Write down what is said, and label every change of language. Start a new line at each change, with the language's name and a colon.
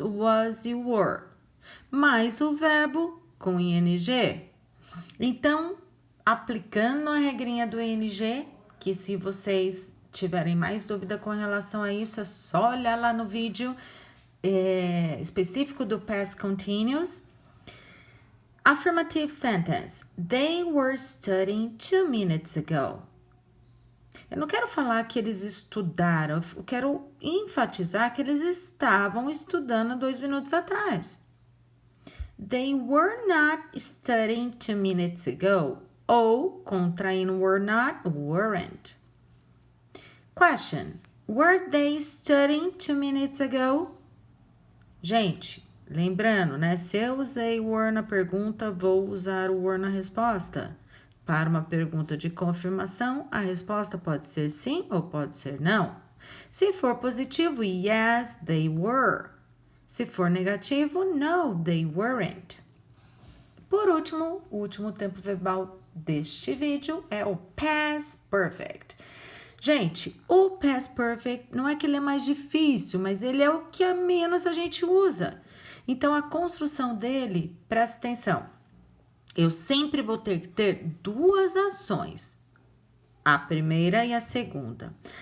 Portuguese: Was e were. Mais o verbo com ing. Então, aplicando a regrinha do ING, que se vocês tiverem mais dúvida com relação a isso, é só olhar lá no vídeo específico do past continuous.
English: Affirmative sentence. They were studying 2 minutes ago.
Portuguese: Eu não quero falar que eles estudaram, eu quero enfatizar que eles estavam estudando 2 minutos atrás.
English: They were not studying 2 minutes ago.
Portuguese: Ou, contraindo were not, weren't.
English: Question. Were they studying 2 minutes ago?
Portuguese: Gente, lembrando, né? Se eu usei were na pergunta, vou usar o were na resposta. Para uma pergunta de confirmação, a resposta pode ser sim ou pode ser não. Se for positivo,
English: yes, they were.
Portuguese: Se for negativo,
English: no, they weren't.
Portuguese: Por último, o último tempo verbal deste vídeo é o past perfect. Gente, o past perfect não é que ele é mais difícil, mas ele é o que a menos a gente usa. Então, a construção dele, presta atenção, eu sempre vou ter que ter 2 ações, a primeira e a segunda.